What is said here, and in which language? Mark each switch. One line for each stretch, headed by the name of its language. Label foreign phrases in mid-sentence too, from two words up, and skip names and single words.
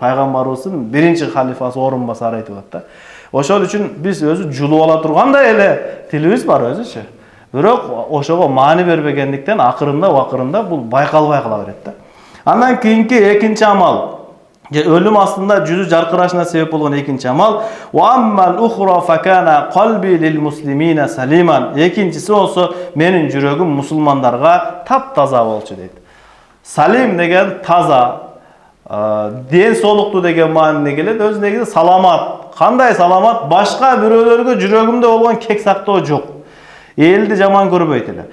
Kyrgyz: Пайгамбарыбыздын биринчи халифасы орун басары айтып атат да. Ошол үчүн биз өзү жулуп ала тургандай эле тилибиз бар өзүчү. Бирок ошого маани бербегендиктен акырында бул байкалбай кала берет да. Андан кийинки экинчи амал, өлүм астында жүзү жаркырашына себеп болгон экинчи амал,
Arabic: وأما الأخرى فكان قلبي للمسلمين سليما.
Kyrgyz: Экинчиси болсо менин жүрөгүм мусулмандарга таптаза болчу дейт. Салим деген таза, ден соолуктуу деген маанине келет. Өз негизи саламат. Кандай саламат? Башка бирөөлөргө жүрөгүмдө болгон кек сактоо жок. Элди жаман көрбөйт эле.